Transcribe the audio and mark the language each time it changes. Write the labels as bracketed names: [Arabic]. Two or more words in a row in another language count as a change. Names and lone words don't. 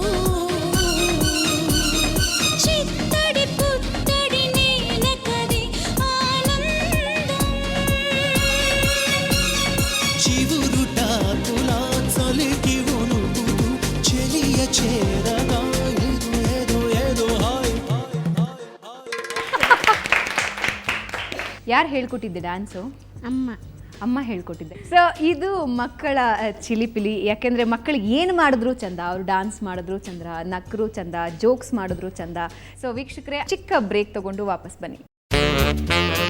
[Telugu] చిత్తడి పుత్తడి నేలకది ఆనందం చివురుటాకులా చలికి వణుకుతూ చెలియ చేరగా ఏదో ఏదో ఏదో హాయ్ [Kannada] ಯಾರು ಹೇಳ್ಕೊಟ್ಟಿದ್ದೆ ಡ್ಯಾನ್ಸು? ಅಮ್ಮ ಅಮ್ಮ ಹೇಳ್ಕೊಟ್ಟಿದ್ದೆ. ಸೊ ಇದು ಮಕ್ಕಳ ಚಿಲಿಪಿಲಿ. ಯಾಕೆಂದರೆ ಮಕ್ಕಳಿಗೆ ಏನು ಮಾಡಿದ್ರು ಚಂದ, ಅವರು ಡ್ಯಾನ್ಸ್ ಮಾಡಿದ್ರು ಚಂದ, ನಕ್ಕರು ಚಂದ, ಜೋಕ್ಸ್ ಮಾಡಿದ್ರು ಚಂದ. ಸೊ ವೀಕ್ಷಕರೇ, ಚಿಕ್ಕ ಬ್ರೇಕ್ ತಗೊಂಡು ವಾಪಸ್ ಬನ್ನಿ.